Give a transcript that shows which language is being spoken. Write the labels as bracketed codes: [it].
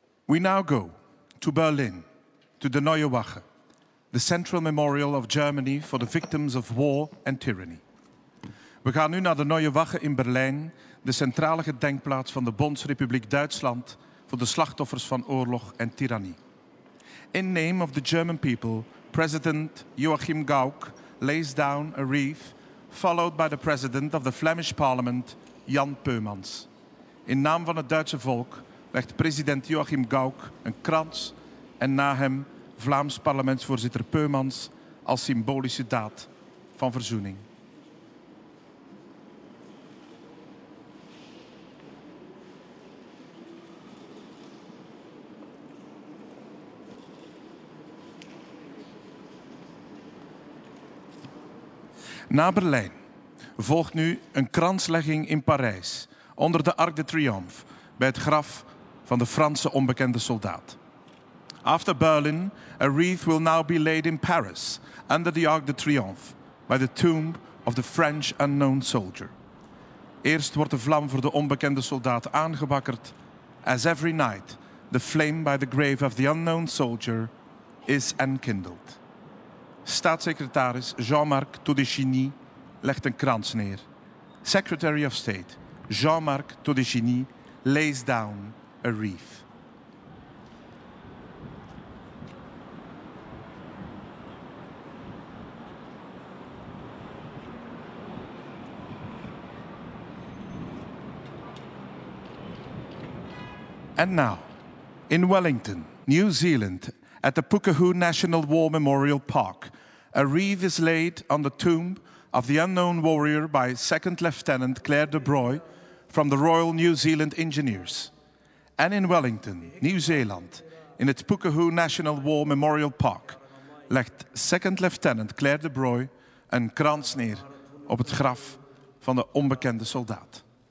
[en] We now go to Berlin, to the Neue Wache, the central memorial of Germany for the victims of war and tyranny. [nl] We gaan nu naar de Neue Wache in Berlijn, de centrale gedenkplaats van de Bondsrepubliek Duitsland voor de slachtoffers van oorlog en tirannie. [en] In name of the German people, President Joachim Gauck lays down a wreath, followed by the President of the Flemish Parliament, Jan Peumans. [nl] In naam van het Duitse volk legt president Joachim Gauck een krans en na hem Vlaams parlementsvoorzitter Peumans als symbolische daad van verzoening. Na Berlijn volgt nu een kranslegging in Parijs onder de Arc de Triomphe bij het graf van de Franse onbekende soldaat. [en] After Berlin, a wreath will now be laid in Paris under the Arc de Triomphe by the tomb of the French unknown soldier. [nl] Eerst wordt de vlam voor de onbekende soldaat aangewakkerd. [en] As every night, the flame by the grave of the unknown soldier is enkindled. [nl] Staatssecretaris Jean-Marc Todeschini legt een krans neer. [en] Secretary of State Jean-Marc Todeschini lays down a wreath. And now, in Wellington, New Zealand, at the Pukehu National War Memorial Park, a wreath is laid on the tomb of the unknown warrior by Second Lieutenant Claire de Broy from the Royal New Zealand Engineers. [nl] And in Wellington, Nieuw-Zeeland, in het Pukehu National War Memorial Park, legt Second Lieutenant Claire de Broy een krans neer op het graf van de onbekende soldaat.